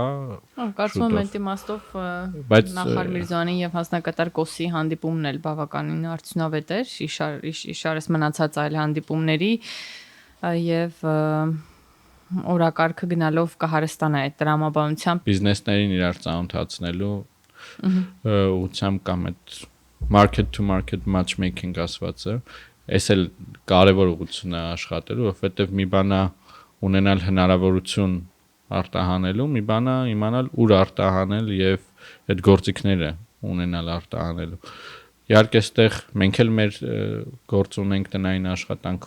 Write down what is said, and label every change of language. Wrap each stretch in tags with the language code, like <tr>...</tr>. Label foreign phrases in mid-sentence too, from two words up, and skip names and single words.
<hy>Կարծում եմ այդ իմաստով Նախար Միրզոյանի եւ հանձնակատար Կոսի հանդիպումն էլ բավականին արդյունավետ էր, իշարես մնացած այլ հանդիպումների եւ օրակարգը գնալով կհարստանա այդ տրամաբանությամբ բիզնեսներին իրար ծանոթացնելու ուղղությամբ կամ այդ</hy> <en>market to market matchmaking</en> <hy>ասվածը, այս էլ կարևոր ուղղություն է աշխատելու, որովհետեւ մի բան է ունենալ հնարավորություն արտահանելու, մի բան է իմանալ ուր արտահանել եւ այդ գործիքները ունենալ արտահանելու։ Իհարկե այստեղ մենք էլ մեր գործ ունենք, տնային աշխատանք</hy>